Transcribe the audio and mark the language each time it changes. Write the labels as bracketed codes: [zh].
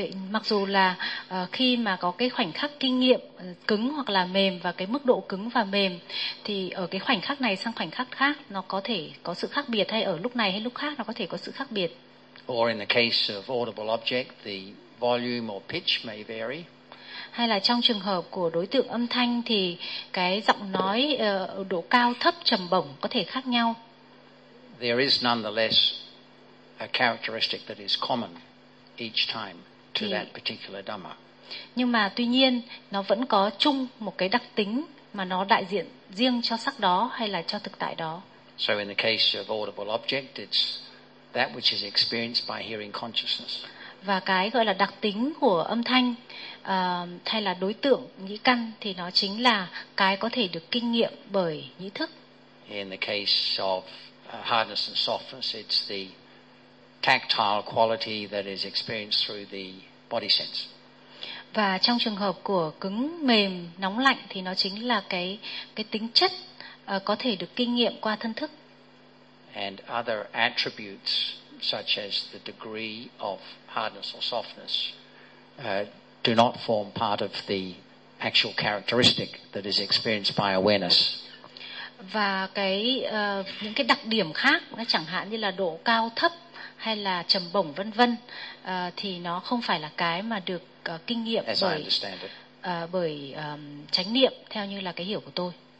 [vi] Mặc dù là khi mà có cái khoảnh khắc kinh nghiệm cứng hoặc là mềm, và cái mức độ cứng và mềm thì ở cái khoảnh khắc này sang khoảnh khắc khác nó có thể có sự khác biệt, hay ở lúc này hay lúc khác nó có thể có sự khác biệt. [en] Or in the case of audible object, the volume or pitch may vary. [vi] Hay là trong trường hợp của đối tượng âm thanh thì cái giọng nói độ cao thấp trầm bổng có thể khác nhau. [en] There is nonetheless a characteristic that is common each time to that particular dhamma. [vi] Nhưng mà tuy nhiên nó vẫn có chung một cái đặc tính mà nó đại diện riêng cho sắc đó hay là cho thực tại đó. [en] So in the case of audible object, it's that which is experienced by hearing consciousness. [vi] Và cái gọi là đặc tính của âm thanh hay là đối tượng nhĩ căn thì nó chính là cái có thể được kinh nghiệm bởi nhĩ thức. [en] In the case of hardness and softness, it's the tactile quality that is experienced through the body sense. [vi] Và trong trường hợp của cứng, mềm, nóng, lạnh thì nó chính là cái tính chất có thể được kinh nghiệm qua thân thức. [en] And other attributes such as the degree of hardness or softness do not form part of the actual characteristic that is experienced by awareness. [vi] Và cái những cái đặc điểm khác, chẳng hạn như là độ cao thấp hay là trầm bổng vân vân, thì nó không phải là cái mà được kinh nghiệm bởi chánh niệm theo như là cái hiểu của tôi.